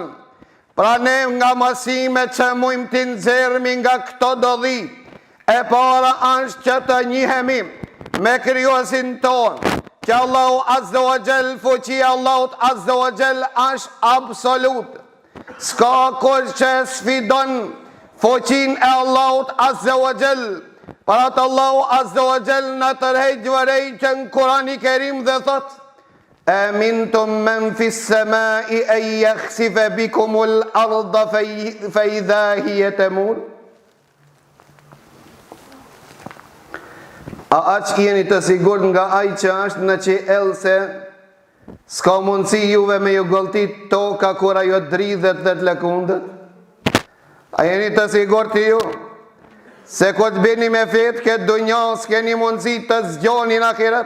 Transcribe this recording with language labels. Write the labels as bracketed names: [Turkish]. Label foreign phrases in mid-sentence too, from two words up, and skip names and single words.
[Albanian] Pra ne nga mësimet që mujmë t'i nxjerrmi nga këto dodhi, e para është që të njihemi me krijuesin tonë, që [Arabic] الله عز وجل, [Albanian] fuqia Allahut [Arabic] عز وجل [Albanian] është absolute. S'ka kush që sfidon fuqinë e Allahut [Arabic] عز وجل. [Albanian] Para të [Arabic] الله عز وجل [Albanian] në tërheq vërejtë në Kurani Kerim dhe thot: [Arabic] أأمنتم من في السماء أن يخسف بكم الأرض فإذا هي تمور. [Albanian] A aq jeni të sigurt nga ai që është në qiell se s'ka mundësi juve me ju golltit toka kur ajo dridhet dhe të lëkundet? A jeni të sigurt ju se kur të bini me fetë këtë dunja s'keni mundësi të zgjoni në ahiret?